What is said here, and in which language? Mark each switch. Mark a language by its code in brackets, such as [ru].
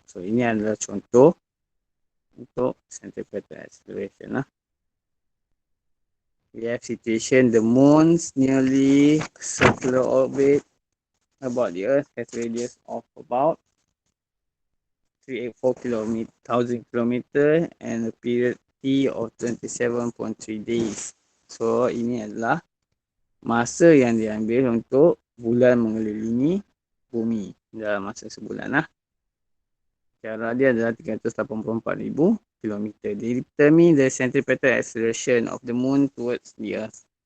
[ms] So, ini adalah contoh untuk centripetal acceleration lah. [en] We have situation, the moon's nearly circular orbit about the Earth has radius of about 384 thousand kilometer and a period T of 27.3 days. [ms] So ini adalah masa yang diambil untuk bulan mengelilingi bumi dalam masa sebulan lah. Jarak dia adalah 384,000 kilometer. [en] They determine the centripetal acceleration of the moon towards the Earth.